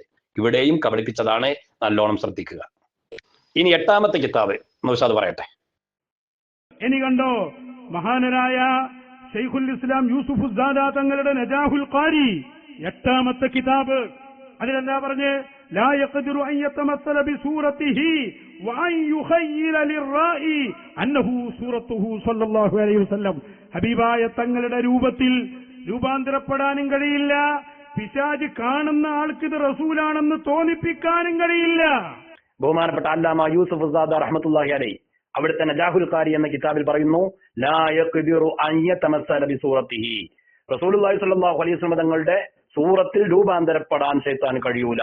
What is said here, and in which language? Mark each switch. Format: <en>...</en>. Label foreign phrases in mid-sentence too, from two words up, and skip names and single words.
<ml>ഇവിടെയും കബളിപ്പിച്ചതാണ്, നല്ലോണം ശ്രദ്ധിക്കുക. ഇനി എട്ടാമത്തെ കിതാബ് നൗഷാദ് പറയട്ടെ. ഇനി കണ്ടോ, മഹാനരായ ശൈഖുൽ ഇസ്ലാം യൂസുഫ് തങ്ങളുടെ നജാഹുൽ ഖാരി എട്ടാമത്തെ കിതാബ്. അതിലെന്താ പറഞ്ഞ്?</ml> <ar>لا يقدر أن يتمثل بصورته وأن يخيل للرائي أنه صورته صلى الله عليه وسلم.</ar> <ml>ഹബീബായ തങ്ങളുടെ രൂപത്തിൽ രൂപാന്തരപ്പെടാനും കഴിയില്ല. പിശാച് കാണുന്ന ആൾക്ക് ഇത് റസൂലാണെന്ന് തോന്നിപ്പിക്കാനും കഴിയില്ല. ബഹുമാനപ്പെട്ട അല്ലാമ യൂസുഫ് സാദ</ml> <ar>رحمة الله عليه</ar> <ml>അവിടുത്തെ നജാഹുൽ ഖാരി എന്ന കിതാബിൽ പറയുന്നു,</ml> <ar>لا يقدر أن يتمثل بصورته, رسول الله صلى الله عليه وسلم</ar> <ml>തങ്ങളുടെ സൂറത്തിൽ രൂപാന്തരപ്പെടാൻ ശൈത്താൻ കഴിയൂല.</ml>